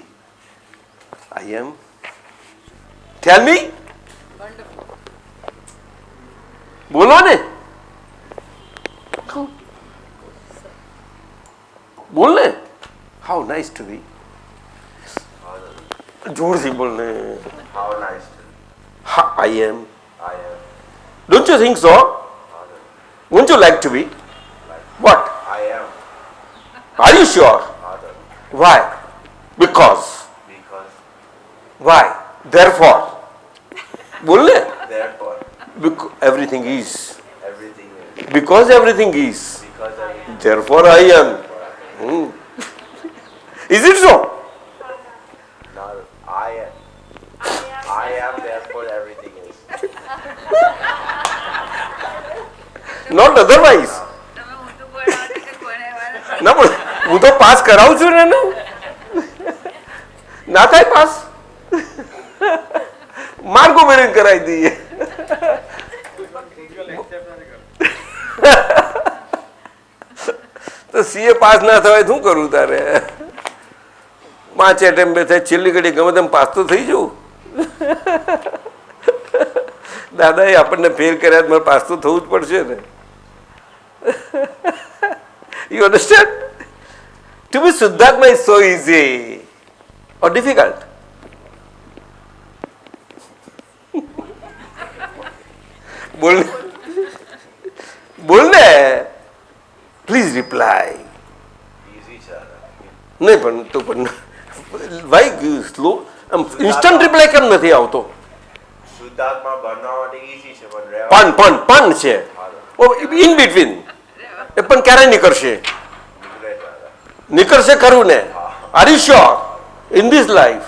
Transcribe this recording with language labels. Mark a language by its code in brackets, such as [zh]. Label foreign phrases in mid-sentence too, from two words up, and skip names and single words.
[en] I am. Tell me. [gu] બોલો ને, બોલ ને. [en] How nice to be. [gu] જોરથી બોલ ને. [en] How nice to I am. I am. Don't you think so? Wouldn't you like to be? What? I am. Are you sure? Father. Why? Because. Because. Why? Therefore. [hi] बोल ले. [en] Therefore. Because everything is. Everything is. Because everything is. Because I am. Therefore I am. Is it so? Not I am. I am. Therefore everything is. Not otherwise. [gu] ના પણ હું તો પાસ કરાવું છું ને એને. ના થાય પાસ, માર્ગો મેળવીને કરાવી દઈએ. તો સીએ પાસ ના થવાય શું કરવું તારે? 5 એટેમ્પ થાય, છેલ્લી ઘડી ગમે તેમ પાસ તો થઈ જવું. દાદાએ આપણને ફેલ કર્યા, મારે પાસ તો થવું જ પડશે ને. [en] You understand? To be Siddhartha is so easy or difficult? [gu] બોલને. [en] Please reply. Easy, sir. [gu] નહીં પણ તો પણ [en] why slow instant reply [gu] કેમ નથી આવતો? શુદ્ધાત્મા બનવા માટે easy છે પણ રહેવા પણ છે [en] in between. [gu] એ પણ ક્યારે નીકળશે? નીકળે દાદા. નીકળશે ખરું ને? [en] Are you sure? In this life?